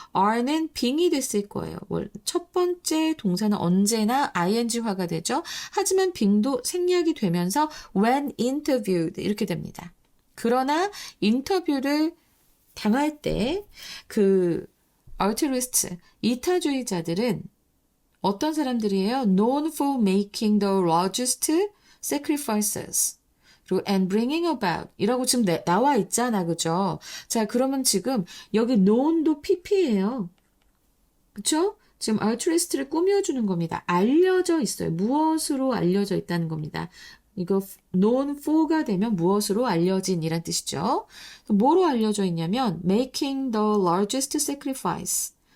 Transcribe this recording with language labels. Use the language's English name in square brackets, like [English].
[Korean] are는 빙이 됐을 거예요. 첫 번째 동사는 언제나 ing화가 되죠. 하지만 빙도 생략이 되면서 [English] when interviewed [Korean] 이렇게 됩니다. 그러나 인터뷰를 당할 때 그 altruist, 이타주의자들은 어떤 사람들이에요? [English] known for making the largest sacrifices. [Korean] 그리고 [English] and bringing about [Korean] 이라고 지금 나와 있잖아. 그죠? 자, 그러면 지금 여기 known도 pp예요. 그쵸? 지금 altruist를 꾸며주는 겁니다. 알려져 있어요. 무엇으로 알려져 있다는 겁니다. 이거 known for가 되면 무엇으로 알려진 이란 뜻이죠. 뭐로 알려져 있냐면 [English] making the largest sacrifices.